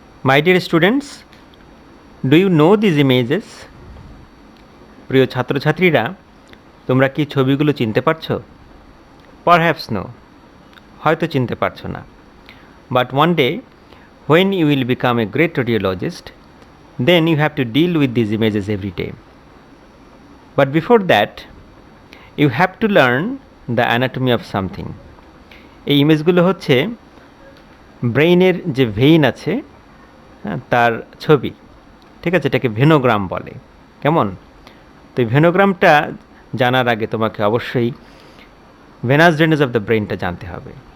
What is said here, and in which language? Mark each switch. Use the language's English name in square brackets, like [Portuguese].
[English] My dear students, do you know these images? [Bangla] প্রিয় ছাত্রছাত্রীরা, তোমরা কি ছবিগুলো চিনতে পারছো? [English] Perhaps no, [Bangla] হয়তো চিনতে পারছো না। [English] But one day, when you will become a great radiologist, then you have to deal with these images every day. But before that, you have to learn the anatomy of something. [Bangla] এই ইমেজগুলো হচ্ছে ব্রেইনের যে vein আছে তার ছবি, ঠিক আছে? এটাকে ভেনোগ্রাম বলে। কেমন? তো এই ভেনোগ্রামটা জানার আগে তোমাকে অবশ্যই ভেনাস ড্রেনেজ অফ দ্য ব্রেইনটা জানতে হবে।